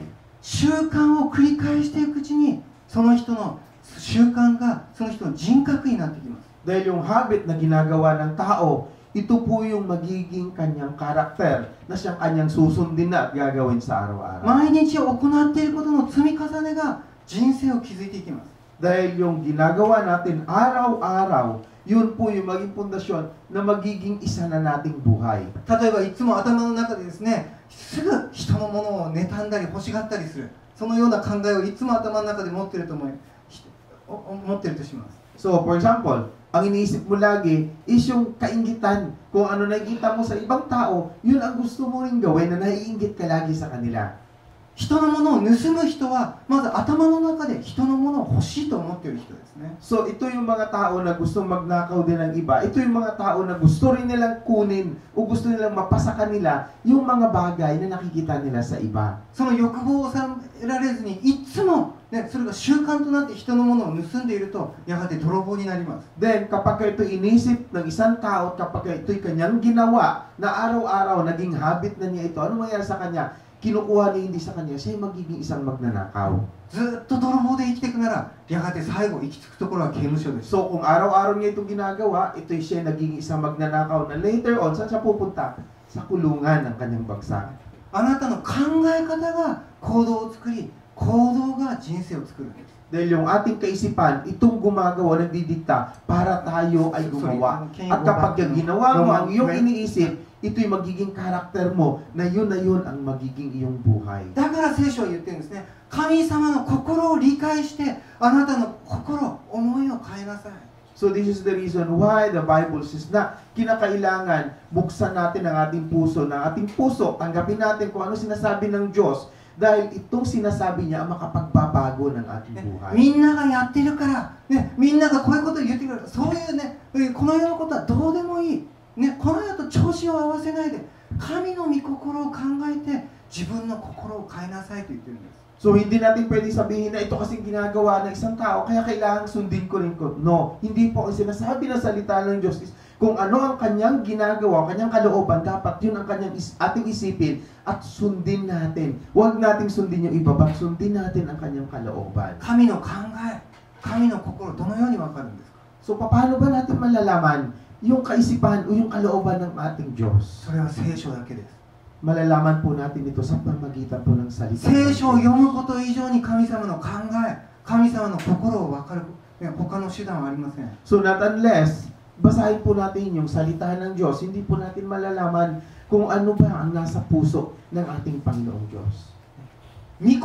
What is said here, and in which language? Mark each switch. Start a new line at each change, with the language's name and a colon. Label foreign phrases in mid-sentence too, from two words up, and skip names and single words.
Japanese: 習慣を繰り返していくうちに、その人の習慣がその人の人格になってきます。
Filipino: Dahil yung habit na ginagawa ng tao, ito po yung magiging kanyang karakter na siyang kanyang susundin na at gagawin sa araw-araw.
Japanese: 毎日行っていることの積み重ねが人生を築いていきます。
Filipino: Dahil yung ginagawa natin araw-araw, yun po yung maging pundasyon na magiging isa na nating buhay.
Japanese: 例えばいつも頭の中でですね、すぐ人のものを妬んだり欲しがったりする、そのような考えをいつも頭の中で持っているとします。
English: So, for example,
Filipino: ang iniisip mo lagi is yung kainggitan. Kung ano nakikita mo sa ibang tao, yun ang gusto mo rin gawin na naiinggit ka lagi sa kanila.
Japanese: 人のものを盗む人はまず頭の中で人のものを欲しいと思っている人ですね。
Filipino: So, ito yung mga tao na gusto magnakaw din ng iba. Ito yung mga tao na gusto rin nilang kunin o gusto nilang mapasa kanila yung mga bagay na nakikita nila sa iba.
Japanese: その欲望を抑えられずにいつも、ね、それが習慣となって人のものを盗んでいるとやがて泥棒になります。
Filipino: Then, kapag ito inisip ng isang tao, kapag ito'y kanyang ginawa na araw-araw, naging habit na niya ito, ano mangyayari sa kanya? Kinukuha niya hindi sa kanya, siya magiging isang magnanakaw.
Japanese: ずっと泥棒で生きていくならやがて最後行き着くところは刑務所です。
Filipino: So, kung araw-araw niya itong ginagawa, ito'y siya naging isang magnanakaw na
English: later on,
Filipino: saan siya pupunta? Sa kulungan ng kanyang bagsak.
Japanese: あなたの考え方が行動を作り、行動が人生を作るんです。
Filipino: Dahil yung ating kaisipan, itong gumagawa, nagdidikta para tayo ay gumawa. At kapag ginawa mo ang iyong iniisip, ito'y magiging karakter mo na yun ang magiging iyong buhay.
Japanese: だから聖書は言ってるんですね。神様の心を理解してあなたの心、思いを変えなさい。
English: So this is the reason why the Bible says
Filipino: na kinakailangan buksan natin ang ating puso, tanggapin natin kung ano sinasabi ng Diyos dahil itong sinasabi niya ang makapagbabago ng ating buhay.
Japanese: みんながやってるから、ね、みんながこういうことを言ってくるから、そういうね、この世のことはどうでもいい。ね、この世と調子を合わせないで、神の御心を考えて自分の心を変えなさいと言ってるんです。
Filipino: So, hindi natin pwede sabihin na ito kasing ginagawa ng isang tao, kaya kailangan sundin ko rin ko. No, hindi po ang sinasabi na salita ng Diyos is kung ano ang kanyang ginagawa, kanyang kalooban, dapat yun ang kanyang ating isipin at sundin natin. Huwag nating sundin yung iba, but sundin natin ang kanyang kalooban.
Japanese: 神の考え、神の心、どのようにわかるんですか？
Filipino: So, paano ba natin malalaman yung kaisipan o yung kalooban ng ating Diyos?
Japanese: それは聖書だけです。
Filipino: Malalaman po natin ito sa pamamagitan po ng salita.
Japanese: 聖書を読むこと以上に神様の考え、神様の心を分かる、他の手段はありません。
English: So not unless
Filipino: basahin po natin yung salita ng Diyos, hindi po natin malalaman kung ano ba ang nasa puso ng ating Panginoong Diyos.